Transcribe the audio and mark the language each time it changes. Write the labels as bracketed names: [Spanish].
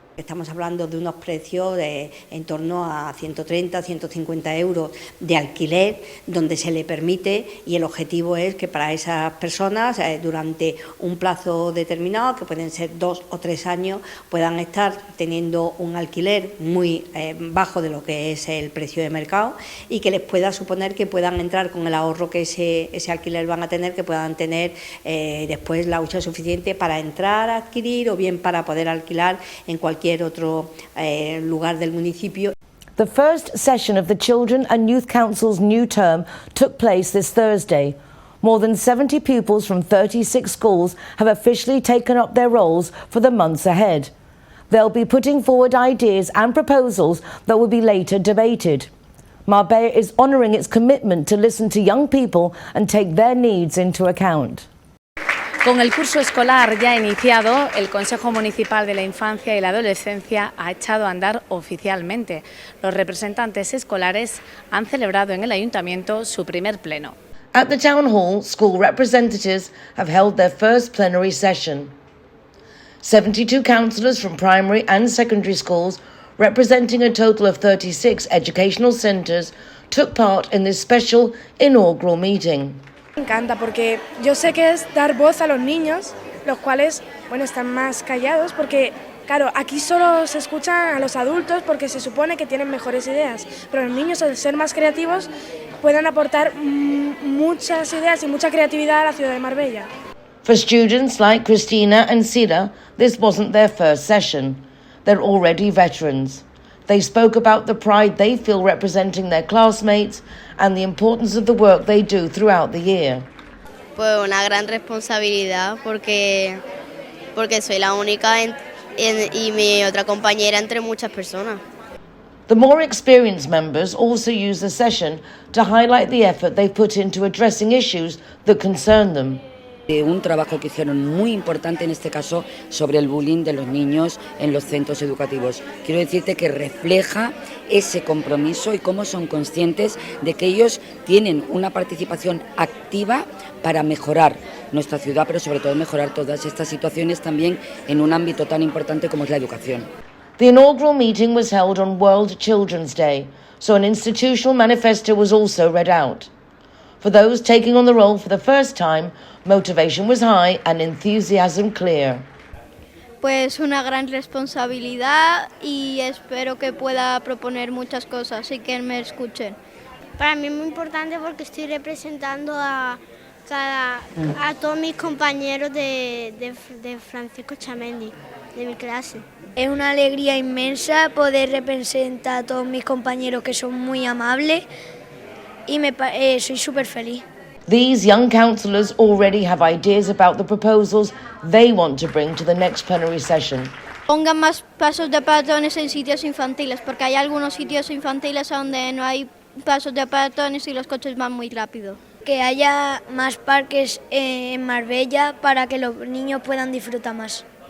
[Spanish] Estamos hablando de unos precios de en torno a 130, 150 euros de alquiler, donde se le permite, y el objetivo es que para esas personas, durante un plazo determinado, que pueden ser 2 o 3 años, puedan estar teniendo un alquiler muy bajo de lo que es el precio de mercado y que les pueda suponer que puedan entrar con el ahorro que ese alquiler van a tener, que puedan tener después la hucha suficiente para entrar a adquirir o bien para poder alquilar en cualquier otro lugar del municipio. [English] The first session of the Children and Youth Council's new term took place this Thursday. More than 70 pupils from 36 schools have officially taken up their roles for the months ahead. They'll be putting forward ideas and proposals that will be later debated. Marbella is honouring its commitment to listen to young people and take their needs into account. [Spanish] Con el curso escolar ya iniciado, el Consejo Municipal de la Infancia y la Adolescencia ha echado a andar oficialmente. Los representantes escolares han celebrado en el Ayuntamiento su primer pleno. [English] At the Town Hall, school representatives have held their first plenary session. 72 councillors from primary and secondary schools, representing a total of 36 educational centres, took part in this special inaugural meeting. [Spanish] Me encanta porque yo sé que es dar voz a los niños, los cuales, bueno, están más callados porque, claro, aquí solo se escuchan a los adultos porque se supone que tienen mejores ideas, pero los niños, al ser más creativos, pueden aportar muchas ideas y mucha creatividad a la ciudad de Marbella. [English] For students like Christina and Sila, this wasn't their first session. They're already veterans. They spoke about the pride they feel representing their classmates and the importance of the work they do throughout the year. [Spanish] Pues una gran responsabilidad porque soy la única y mi otra compañera entre muchas personas. [English] The more experienced members also use the session to highlight the effort they've put into addressing issues that concern them. [Spanish] Un trabajo que hicieron muy importante en este caso sobre el bullying de los niños en los centros educativos. Quiero decirte que refleja ese compromiso y cómo son conscientes de que ellos tienen una participación activa para mejorar nuestra ciudad, pero sobre todo mejorar todas estas situaciones también en un ámbito tan importante como es la educación. [English] The inaugural meeting was held on World Children's Day, so an institutional manifesto was also read out. For those taking on the role for the first time, motivation was high and enthusiasm clear. [Spanish] Pues una gran responsabilidad y espero que pueda proponer muchas cosas y que me escuchen. Para mí es muy importante porque estoy representando a todos mis compañeros de Francisco Chamendi, de mi clase. Es una alegría inmensa poder representar a todos mis compañeros que son muy amables y soy súper feliz. [English] These young councillors already have ideas about the proposals they want to bring to the next plenary session. [Spanish] Pongan más pasos de peatones en sitios infantiles, porque hay algunos sitios infantiles donde no hay pasos de peatones y los coches van muy rápido. Que haya más parques en Marbella para que los niños puedan disfrutar más.